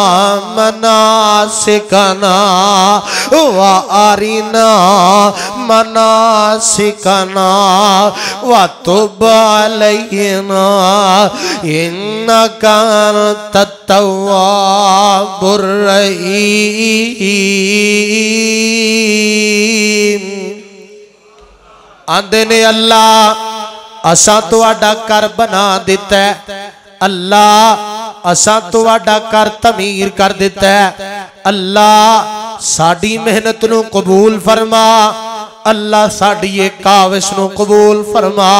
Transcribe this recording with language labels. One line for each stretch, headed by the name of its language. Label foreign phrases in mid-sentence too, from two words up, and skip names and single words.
Arabic: مناسكنا وتب علينا إنك أنت التواب الرحيم.
Punjabi: آندے نے اللہ اساں تہاڈا گھر بنا دتا ہے، اللہ اساں تہاڈا گھر تعمیر کر دتا ہے، اللہ ساڈی محنت نوں قبول فرما، اللہ ساڈی یہ کاوش نوں قبول فرما.